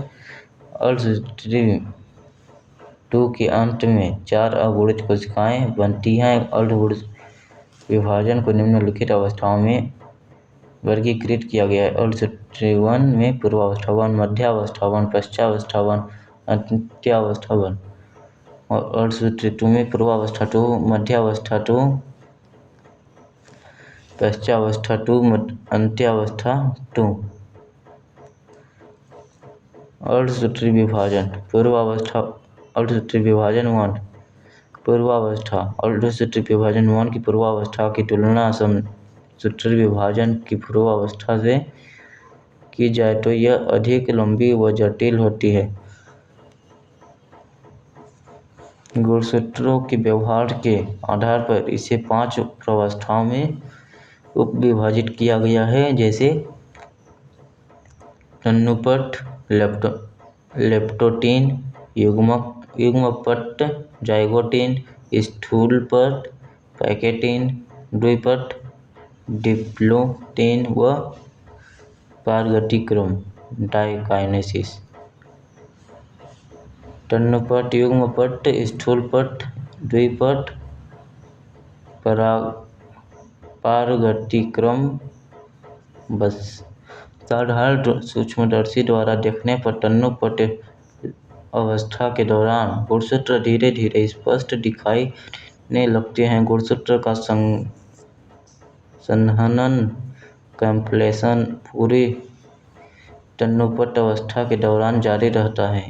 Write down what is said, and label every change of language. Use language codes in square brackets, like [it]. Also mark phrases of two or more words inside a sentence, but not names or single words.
[hi] अर्धसूत्री 2 के अंत में 4 अगुणित कोशिकाएं बनती हैं। अर्धगुणित विभाजन को निम्नलिखित अवस्थाओं में वर्गीकृत किया गया है। अर्धसूत्री 1 में पूर्वावस्था 1, मध्यावस्था 1, पश्चावस्था 1, अंत्यावस्था 1 और अर्धसूत्री 2 में पूर्वावस्था 2, मध्यावस्था 2, पश्चावस्था 2, अंत्यावस्था 2। अर्धसूत्री विभाजन अर्धसूत्री विभाजन 1 पूर्वावस्था। अर्धसूत्री विभाजन 1 की पूर्वावस्था की तुलना समसूत्री विभाजन की पूर्वावस्था से की जाए तो यह अधिक लंबी व जटिल होती है। गुणसूत्रों के व्यवहार के आधार पर इसे 5 प्रावस्थाओं में उपविभाजित किया गया है, जैसे तन्नुपट, लेप्टोटीन, युग्मपट, जाइगोटीन, स्थूलपट, पैकेटीन, द्विपट, डिप्लोटीन व पारगतिक्रम डायकाइनेसिस। तन्नुपट, युग्मपट, स्थूलपट, द्विपट, पारगतिक्रम। बस साधारण सूक्ष्मदर्शी द्वारा देखने पर तन्नुपट अवस्था के दौरान गुणसूत्र धीरे धीरे स्पष्ट दिखाई देने लगते हैं। गुणसूत्र का संहनन, कॉम्प्लेशन पूरी तन्नुपट अवस्था के दौरान जारी रहता है।